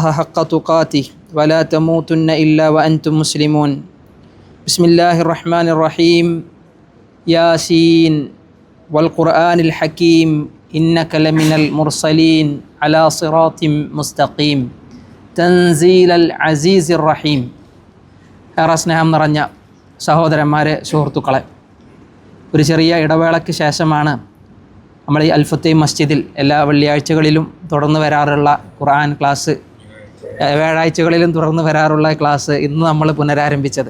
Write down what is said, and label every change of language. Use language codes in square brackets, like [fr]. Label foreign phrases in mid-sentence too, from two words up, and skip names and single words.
[ar] حق تقاته ولا تموتن إلا وأنتم مسلمون بسم الله الرحمن الرحيم ياسين والقرآن الحكيم إنك لمن المرسلين على صراط مستقيم تنزيل العزيز الرحيم [ml] സ്നേഹം നിറഞ്ഞ സഹോദരന്മാരെ, സുഹൃത്തുക്കളെ, ഒരു ചെറിയ ഇടവേളയ്ക്ക് ശേഷമാണ് നമ്മൾ ഈ അൽഫത്തൈ മസ്ജിദിൽ എല്ലാ വെള്ളിയാഴ്ചകളിലും തുടർന്ന് വരാറുള്ള ഖുർആൻ ക്ലാസ്, വ്യാഴാഴ്ചകളിലും തുടർന്ന് വരാറുള്ള ക്ലാസ് ഇന്ന് നമ്മൾ പുനരാരംഭിച്ചത്.